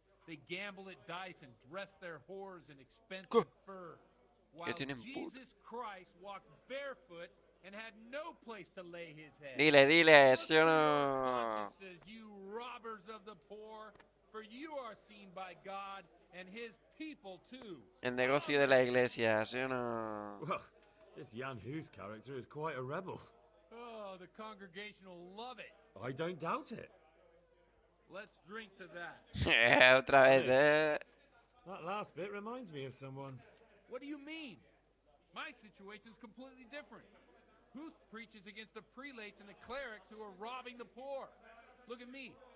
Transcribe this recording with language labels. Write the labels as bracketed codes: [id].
[en] They gamble at dice and dress their whores in expensive fur. While Jesus Christ walked barefoot and had no place to lay his head. [es] Dile, ¿sí o no? [en] Consciences, you robbers of the poor, for you are seen by God and his people too. [es] El negocio de la iglesia, ¿sí o no? [en] Well, this Jan Hus character is quite a rebel. Oh, the congregation will love it. I don't doubt it. Let's drink to that. [es] Otra vez, ¿eh? [en] That last bit reminds me of someone. What do you mean? My situation's completely different. Huth preaches against the prelates and the clerics who are robbing the poor. Look at me.